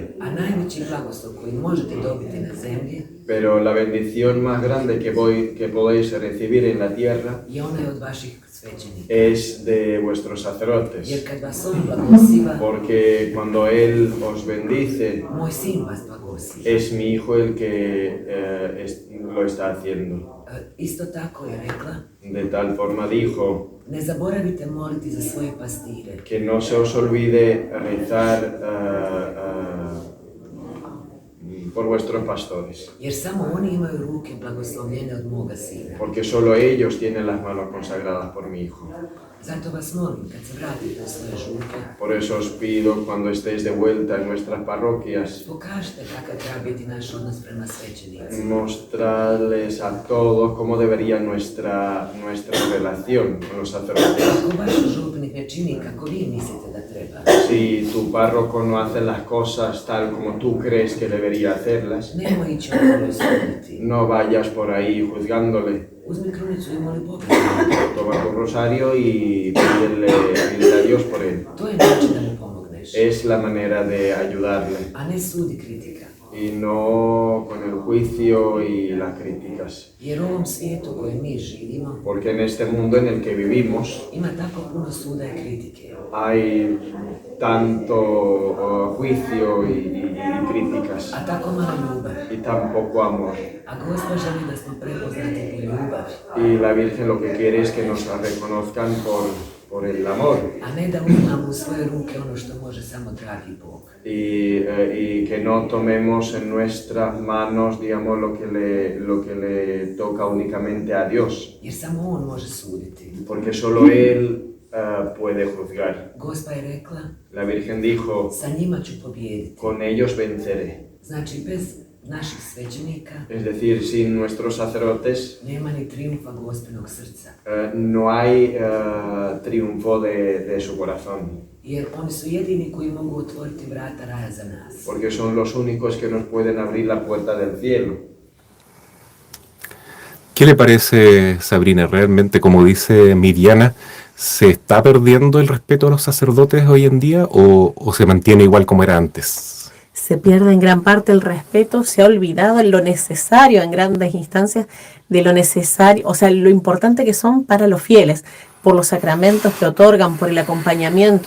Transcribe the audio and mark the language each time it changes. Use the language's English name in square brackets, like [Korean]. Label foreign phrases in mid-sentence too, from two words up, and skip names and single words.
[Croatian] A najveći blagoslov koji možete dobiti na zemlji [Spanish] pero la bendición más grande que podéis recibir en la tierra [Croatian] je onaj od vaših svećenika. [Spanish] es de vuestros sacerdotes. [Croatian] Jer kad vas on blagosiva, [Spanish] Porque cuando Él os bendice, [Croatian] moj sin vas blagosiva. [Spanish] es mi hijo el que lo está haciendo. [Croatian] Isto tako je rekla, [Spanish] De tal forma dijo, [Croatian] ne zaboravite moliti za svoje pastire, [Spanish] que no se os olvide rezar por vuestros pastores, [Croatian] jer samo oni imaju ruke blagoslovljene od moga sina. [Spanish] porque solo ellos tienen las manos consagradas por mi hijo. [Croatian] Zato vas molim, kad se vratite u svoje župe, [Spanish] Por eso os pido, cuando estéis de vuelta en nuestras parroquias, [Croatian] pokažite kakav treba biti naš odnos prema svećenicima. [Spanish] mostrarles a todos cómo debería nuestra relación con los sacerdotes. [Croatian] Ako vaš župnik ne čini kako vi mislite da treba, [Spanish] Si tu párroco no hace las cosas tal como tú crees que debería hacerlas, [Croatian] nemoj ići okolo suditi. [Spanish] no vayas por ahí juzgándole. [Croatian] Uzmi krunicu i moli Boga. [Spanish] Toma tu rosario y pídele a Dios por él. [Croatian] To je način da mu pomogneš, [Spanish] Es la manera de ayudarle [Croatian] a ne sudi kritika. [Spanish] y no con el juicio y las críticas. [Croatian] Jer u ovom svijetu u kojem mi živimo [Spanish] Porque en este mundo en el que vivimos [Croatian] ima tako puno suda i kritike. [Spanish] hay tanto juicio y críticas [Croatian] A tako malo ljubavi. [Spanish] y tan poco amor. [Croatian] A Gospa želi da smo prepoznati po ljubavi, [Spanish] Y la Virgen lo que quiere es que nos reconozcan por el amor [Croatian] a ne da uzmamo u svoje ruke ono što može samo dragi Bog. [Spanish] y que no tomemos en nuestras manos, digamos, lo que le toca únicamente a Dios, [Croatian] Jer samo On može suditi. [Spanish] porque solo Él puede juzgar. [Croatian] Gospa je rekla, [Spanish] La Virgen dijo, [Croatian] sa njima ću pobijediti. [Spanish] con ellos venceré. [Croatian] Znači, bez naših svećenika [Spanish] Es decir, sin nuestros sacerdotes [Croatian] nema ni triumfa Gospinog srca. [Spanish] no hay triunfo de su corazón, [Croatian] Jer oni su jedini koji mogu otvoriti vrata raja za nas. [Spanish] porque son los únicos que nos pueden abrir la puerta del cielo. ¿Qué le parece, Sabrina? Realmente, como dice Miriana, ¿se está perdiendo el respeto a los sacerdotes hoy en día o se mantiene igual como era antes? Se pierde en gran parte el respeto, se ha olvidado lo necesario en grandes instancias, de lo necesario, o sea, lo importante que son para los fieles, por los sacramentos que otorgan, por el acompañamiento.